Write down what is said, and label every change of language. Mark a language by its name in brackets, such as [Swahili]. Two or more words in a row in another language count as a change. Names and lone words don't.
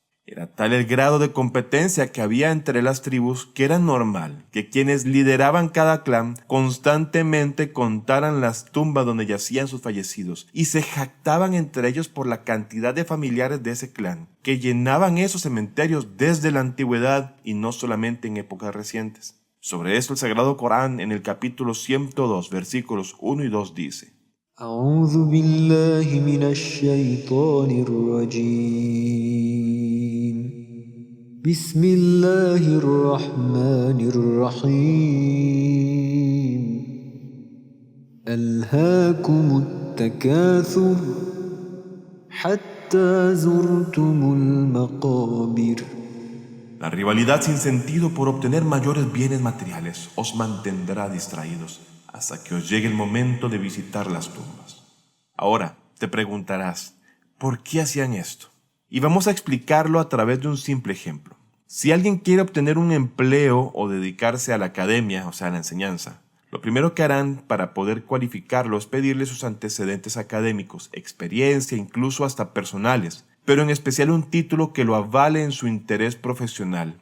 [Spanish] Era tal el grado de competencia que había entre las tribus que era normal que quienes lideraban cada clan constantemente contaran las tumbas donde yacían sus fallecidos y se jactaban entre ellos por la cantidad de familiares de ese clan que llenaban esos cementerios desde la antigüedad y no solamente en épocas recientes. Sobre esto el Sagrado Corán en el capítulo 102 versículos 1 y 2 dice: [Arabic] أعوذ بالله من الشيطان الرجيم بسم الله الرحمن الرحيم ألهاكم التكاثر حتى زرتم المقابر. [Spanish] La rivalidad sin sentido por obtener mayores bienes materiales os mantendrá distraídos hasta que os llegue el momento de visitar las tumbas. Ahora te preguntarás, ¿por qué hacían esto? Y vamos a explicarlo a través de un simple ejemplo. Si alguien quiere obtener un empleo o dedicarse a la academia, o sea, a la enseñanza, lo primero que harán para poder cualificarlo es pedirle sus antecedentes académicos, experiencia, incluso hasta personales, pero en especial un título que lo avale en su interés profesional.